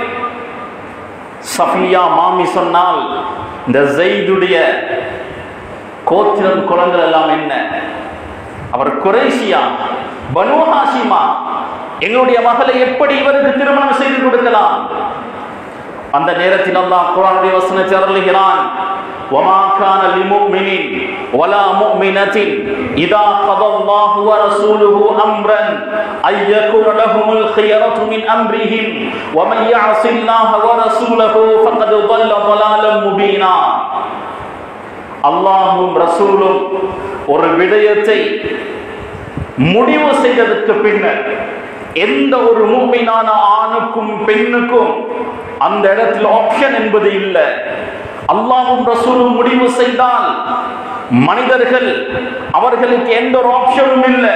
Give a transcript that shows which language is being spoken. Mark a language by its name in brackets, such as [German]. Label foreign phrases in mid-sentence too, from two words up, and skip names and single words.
[Tamil] சஃபியா மாமி சொன்னால், இந்த ஸைதுடைய கோத்திரம் குலங்கள் எல்லாம் என்ன, அவர் குறைஷியா, பனு ஹாஷிமா, எங்களுடைய மகளை எப்படி இவருக்கு திருமணம் செய்து கொடுக்கலாம்? அந்த நேரத்தில் அல்லாஹ் குர்ஆனுடைய வசனத்தை அருளுகிறான், [Arabic] وَمَا كَانَ لِمُؤْمِنٍ وَلَا مُؤْمِنَةٍ إِذَا قَضَى اللَّهُ وَرَسُولُهُ أَمْرًا أَن يَكُونَ لَهُمُ الْخِيَرَةُ مِنْ أَمْرِهِمْ وَمَن يَعْصِ اللَّهَ وَرَسُولَهُ فَقَدْ ضَلَّ ضَلَالًا مُبِينًا. [Tamil] அல்லாஹ்வும் ரசூலும் ஒரு விடயத்தை முடிவு செய்ததற்கு பின்னர் எந்த ஒரு முஃமினான ஆணுக்கும் பெண்ணுக்கும் அந்த இடத்தில் ஆப்ஷன் என்பது இல்லை. அல்லாஹ்வும் ரசூலும் முடிவு செய்தால் மனிதர்கள் அவர்களுக்கு எந்த ஒரு ஆப்ஷனும் இல்லை.